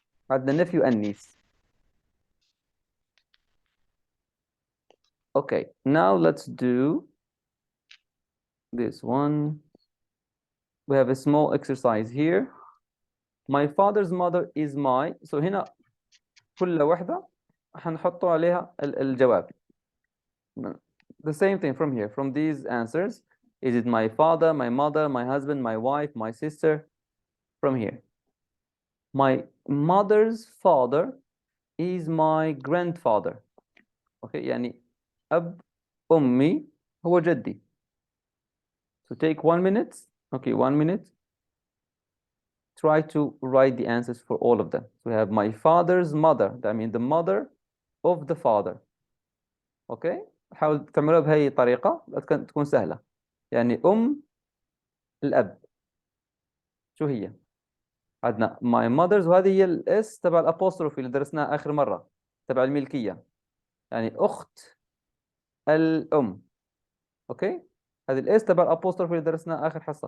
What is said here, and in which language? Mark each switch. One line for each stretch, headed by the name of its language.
Arabic: عندنا nephew and niece.
English: Okay, now let's do this one. We have a small exercise here. My father's mother is my.
Arabic: So هنا كل واحدة هنحط عليها الجواب.
English: The same thing from here, from these answers. Is it my father, my mother, my husband, my wife, my sister? From here. My mother's father is my grandfather.
Arabic: Okay, يعني أب أمي هو جدي.
English: So take 1 minute. Okay, 1 minute. Try to write the answers for all of them. So we have my father's mother. That means the mother of the father. Okay?
Arabic: حاول تعملها بهي الطريقة تكون سهلة. يعني الأب. شو هي؟ عندنا
English: my mother's
Arabic: وهذه هي الاس تبع الابوستروفي اللي درسناها آخر مرة تبع الملكية. يعني أخت الأم. اوكي؟ هذه الاس تبع الابوستروفي اللي درسناها آخر حصة.